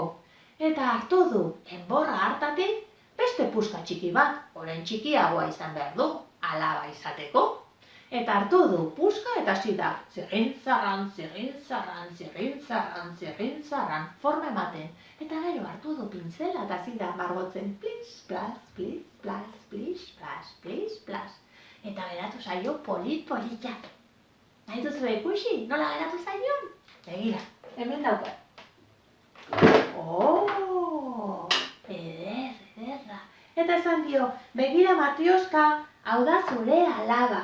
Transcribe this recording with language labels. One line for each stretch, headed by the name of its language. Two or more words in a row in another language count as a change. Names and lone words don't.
Basque: Eta hartu du, enborra hartatik, beste puska txiki bat, orain txikiagoa izan behar du, alaba izateko. Eta hartu du puska eta hasi da, zirrintzarran, zirrintzarran, zirrintzarran, zirrintzarran, forma ematen. Eta gero hartu du pintzela eta hasi da margotzen, plis, plas, plis, plas, plis, plas, plis, plas. Eta geratu zaio polit-politak. Nahi duzu ikusi, nola geratu zaion? Begira, hemen daukat. Ederra. Eta esan dio, begira Matrioska, hau da zure alaba.